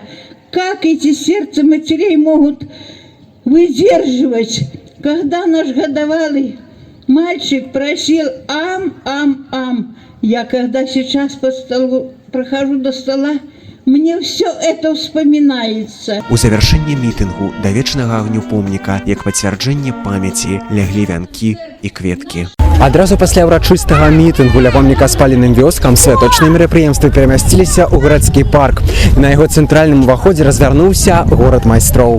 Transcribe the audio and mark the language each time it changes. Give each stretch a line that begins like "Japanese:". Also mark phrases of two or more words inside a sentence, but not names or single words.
Russian: Как эти сердца матерей могут выдерживать, когда наш годовалый мальчик просил ам. Я когда сейчас по столу прохожу до стола, мне все это вспоминается.
Belarusian: У завяршэнні мітынгу да вечнага агню помніка, як пацвярджэнне памяці, ляглі вянкі і кветкі. Адразу пасля ўрачыстага мітынгу ля помніка спаленым вёскам святочныя мерапрыемствы перамясціліся ў гарадскі парк. На яго цэнтральным уваходзе развярнуўся горад майстроў.